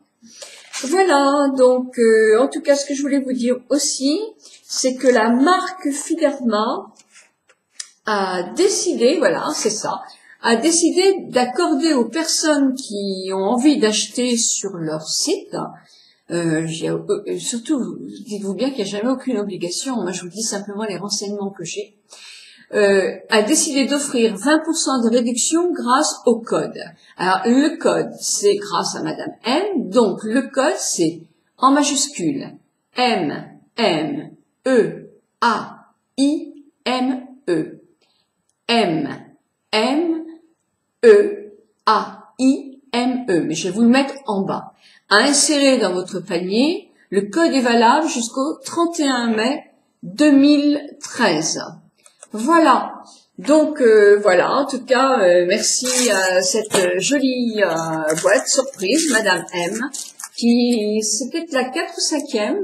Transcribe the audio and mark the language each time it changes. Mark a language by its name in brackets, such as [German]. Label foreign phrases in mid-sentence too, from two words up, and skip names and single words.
[French] Voilà, donc en tout cas ce que je voulais vous dire aussi, c'est que la marque Fiderma a décidé, voilà, c'est ça, a décidé d'accorder aux personnes qui ont envie d'acheter sur leur site, surtout, dites-vous bien qu'il n'y a jamais aucune obligation, moi je vous dis simplement les renseignements que j'ai, a décidé d'offrir 20% de réduction grâce au code. Alors, le code, c'est grâce à Madame M. Donc, le code, c'est en majuscule M, M, E, A, I, M, E. M, M, E, A, I, M, E. Mais je vais vous le mettre en bas. À insérer dans votre panier, le code est valable jusqu'au 31 mai 2013. Voilà. Donc voilà, en tout cas, merci à cette jolie boîte surprise, Madame M, qui c'est peut-être la 4 ou 5e.